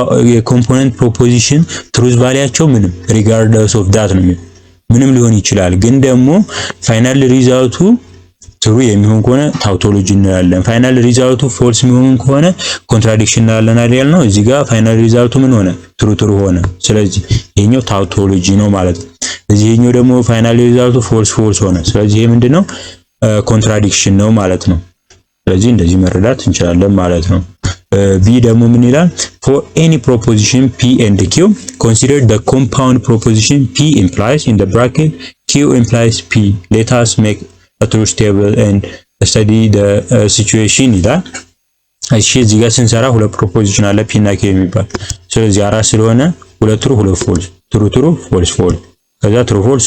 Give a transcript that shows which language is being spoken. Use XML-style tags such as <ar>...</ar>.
<am>የኮምፖነንት ፕሮፖዚሽን ትሩዝ ቫልያቸው ምንም ሪጋርድለስ ኦፍ ዳት ነው። ምንም ሊሆን ይችላል። ግን ደግሞ ፋይናል ሪዛልቱ ትሩ የሚሆን ከሆነ ታውቶሎጂ እንላለን። ፋይናል ሪዛልቱ ፎልስ የሚሆን ከሆነ ኮንትራዲክሽን እንላለን አይደል ነው። እዚህ ጋር ፋይናል ሪዛልቱ ምን ሆነ? ትሩ ሆነ። ስለዚህ ይሄኛው ታውቶሎጂ ነው ማለት ነው። እዚህ ይሄኛው ደግሞ ፋይናል ሪዛልቱ ፎልስ ሆነ። ስለዚህ ይሄ ምንድነው? ኮንትራዲክሽን ነው ማለት ነው። ስለዚህ እንደዚህ መረዳት እንችላለን ማለት ነው። ቢ ደግሞ ምን ይላል?</am> <en>for any proposition p and q consider the compound proposition p implies in the bracket q implies p. let us make a truth table and study the situation</en> <am>ይላል። እሺ እዚህ ጋር ስንሰራ ሁለት ፕሮፖዚሽን አለ p እና q የሚባል። ስለዚህ አራት ስለሆነ ሁለት ትሩ ሁለት ፎልስ፣ ትሩ ፎልስ ከዛ ትሩ</am>